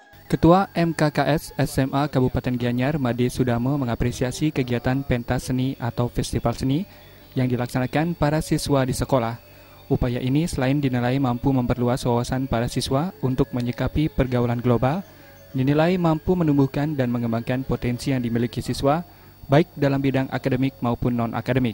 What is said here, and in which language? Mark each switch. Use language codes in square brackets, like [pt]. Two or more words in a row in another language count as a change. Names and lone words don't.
[id] Ketua MKKS SMA Kabupaten Gianyar, Made Sudamo, mengapresiasi kegiatan pentas seni atau festival seni yang dilaksanakan para siswa di sekolah. Upaya ini selain dinilai mampu memperluas wawasan para siswa untuk menyikapi pergaulan global, dinilai mampu menumbuhkan dan mengembangkan potensi yang dimiliki siswa, baik dalam bidang akademik maupun non-akademik.